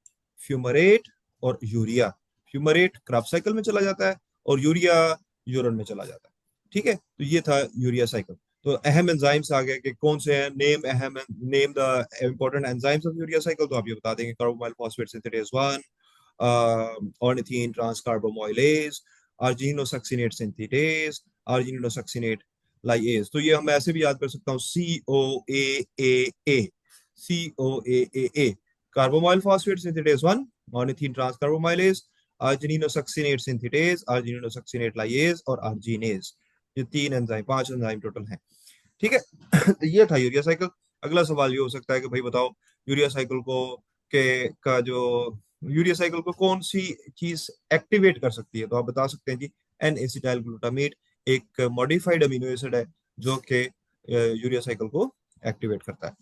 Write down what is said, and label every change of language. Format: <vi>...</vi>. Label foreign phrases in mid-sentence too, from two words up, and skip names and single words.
<hi>फ्यूमरेट और यूरिया। फ्यूमरेट</hi> <en>crop cycle</en> <hi>में चला जाता है और यूरिया यूरन में चला जाता है। ठीक है, तो ये था</hi> <en>urea cycle.</en> <hi>तो अहम एंजाइम्स आ गए कि कौन से हैं,</hi> <en>name the important enzymes of urea cycle.</en> <hi>तो आप ये बता देंगे,</hi> <en>carbamoyl phosphate synthetase 1, ornithine transcarbamylase, argininosuccinate synthetase, argininosuccinate lyase।</en> <hi>तो ये हम ऐसे भी याद कर सकता हूँ,</hi> <en>COAAA, COAAA, carbamoyl phosphate synthetase 1, ornithine transcarbamylase, argininosuccinate synthetase, argininosuccinate lyase और arginase।</en> <hi>ये तीन एंजाइम, पांच एंजाइम टोटल हैं। ठीक है। तो ये था</hi> <en>urea cycle.</en> <hi>अगला सवाल ये हो सकता है कि भाई बताओ,</hi> <en>urea cycle</en> <hi>को के का जो</hi> <en>urea cycle</en> <hi>को कौन सी चीज एक्टिवेट कर सकती है? तो आप बता सकते हैं जी,</hi> <en>N acetyl glutamate</en> <hi>एक</hi> <en>modified amino acid</en> <hi>है जो कि</hi> <en>urea cycle</en> <hi>को एक्टिवेट करता है।</hi>